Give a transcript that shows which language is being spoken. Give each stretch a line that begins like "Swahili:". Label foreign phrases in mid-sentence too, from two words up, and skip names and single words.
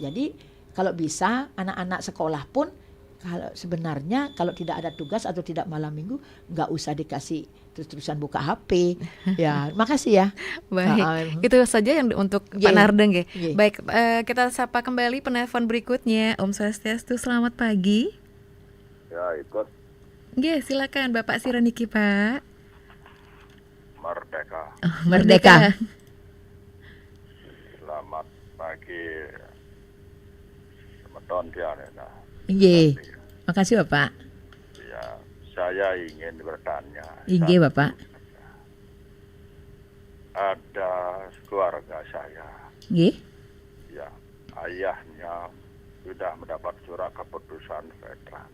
Indonesian: Jadi kalau bisa anak-anak sekolah pun kalau sebenarnya kalau tidak ada tugas atau tidak malam minggu nggak usah dikasih terus-terusan buka HP. Ya, makasih ya. Baik, itu saja yang untuk Pak Nardeng ya. Baik, kita sapa kembali penelpon berikutnya. Om Swastiastu, selamat pagi. Ya, ikut. Nggih, silakan Bapak Sironiki, Pak. Merdeka. Merdeka. Selamat pagi. Semeton Diana. Iya. Makasih Bapak. Ya, saya ingin bertanya. Iya Bapak. Ada keluarga saya. Iya. Ya, ayahnya sudah mendapat surat keputusan veteran.